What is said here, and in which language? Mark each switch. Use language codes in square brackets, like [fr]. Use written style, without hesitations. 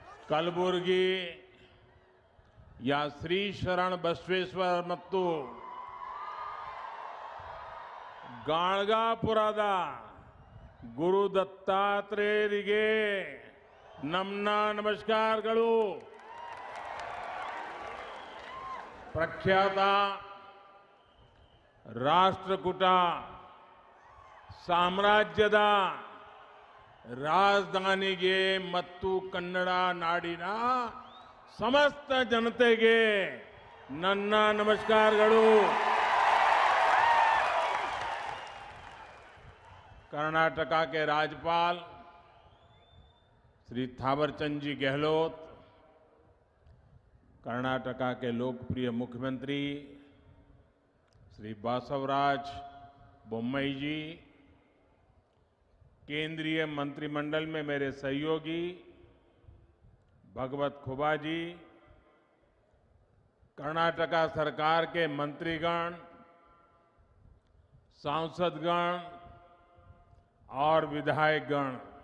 [kn] कलबुर्गी या श्री शरण बसवेश्वर मत्तू ಗಾಳ್ಗಾಪುರದ ಗುರು ದತ್ತಾತ್ರೇಯರಿಗೆ ನಮ್ಮ ನಮಸ್ಕಾರಗಳು। ಪ್ರಖ್ಯಾತ ರಾಷ್ಟ್ರಕೂಟ ಸಾಮ್ರಾಜ್ಯದ ರಾಜಧಾನಿಗೆ ಮತ್ತು ಕನ್ನಡ ನಾಡಿನ ಸಮಸ್ತ ಜನತೆಗೆ ನನ್ನ ನಮಸ್ಕಾರಗಳು। [hi] कर्नाटका के राज्यपाल श्री थावरचंद जी गहलोत, कर्नाटका के लोकप्रिय मुख्यमंत्री श्री बासवराज बोम्मई जी, केंद्रीय मंत्रिमंडल में मेरे सहयोगी भगवत खुबा जी, कर्नाटका सरकार के मंत्रीगण, सांसदगण और विधायकगण